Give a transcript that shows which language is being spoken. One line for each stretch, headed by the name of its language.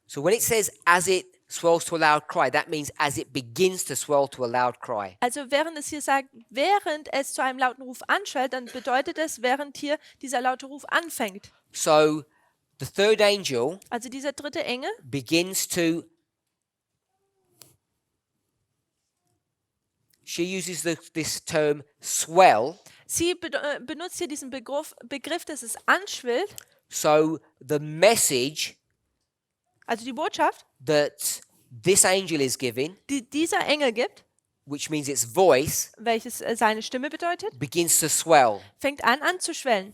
English: So when it says as it swells to a loud cry, that means as it begins to swell to a loud cry.
German: Also während es hier sagt, während es zu einem lauten Ruf anschwellt, dann bedeutet es, während hier dieser laute Ruf anfängt.
English: So the third angel
German: Also dieser dritte Engel
English: begins to, she uses this term swell.
German: Sie benutzt hier diesen Begriff, dass es anschwillt,
English: So the message
German: also die Botschaft,
English: that this angel is giving
German: die dieser Engel gibt,
English: which means its voice,
German: welches seine Stimme bedeutet,
English: begins to swell.
German: fängt an anzuschwellen.